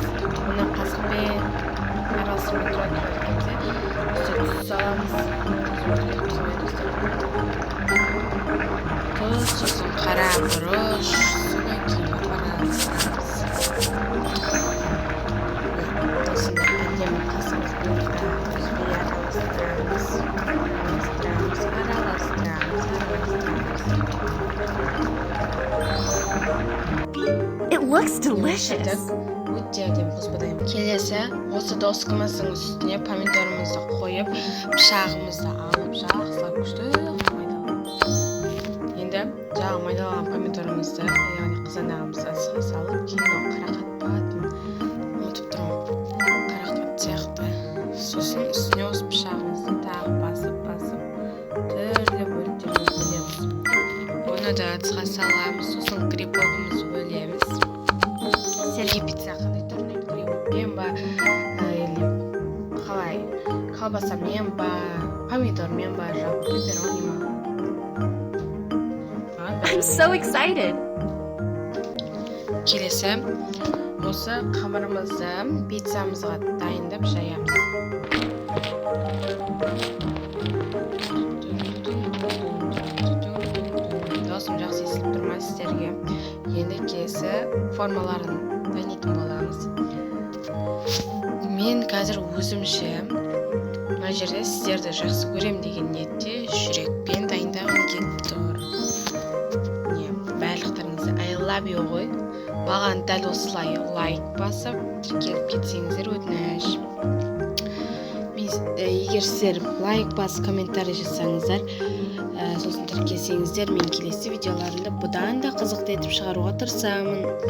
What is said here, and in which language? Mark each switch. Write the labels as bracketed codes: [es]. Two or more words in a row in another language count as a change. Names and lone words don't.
[kk] Оны қасықпен араластырмай тұрады. Тұз саламыз. Тұз, сосын қара бұрыш, содан кейін араластырамыз. Осындай әдемі қасымызбен [en] It looks delicious. [kk] Өте әдемі қоспадаймын. Келесі, осы доскамыздың үстіне помидорымызды қойып, пышағымызды алып, жақсылап күшті майдалап. Енді жағы майдалаған помидорымызды, яғни қызанағымызды салып, кейін қарақат батын ұмытып тұрмын. Қарақат сияқты. Сосын үстіне осы пышағымызды тағы басып, түрлі бөліктерін бөлеміз. Оны да ыдысқа саламыз, сосын грибогымызды бөлеміз. Сіздерге пицца қандай түрінен грибокпен ба, қалай колбасамен ба, помидормен ба, жалпы пепперони ма? [en] I'm so excited. [kk] Келесі, осы қамырымызды пиццамызға дайындап жаямыз. Дауысым жақсы естіліп тұрмай сіздерге. Енді келесі формаларын дайындайтын боламыз. Мен қазір өзімше мына жерде сіздерді жақсы көрем деген ниетте жүрекпен дайындағым келіп тұр. Барлықтарыңызды [en] I love you [kk] ғой. Маған дәл осылай лайк басып, тіркеліп кетсеңіздер өтініш. Егер сіздер лайк басып, комментарий жасаңыздар, сосын тіркелсеңіздер, мен келесі видеоларымды бұдан да қызықты етіп шығаруға тырысамын.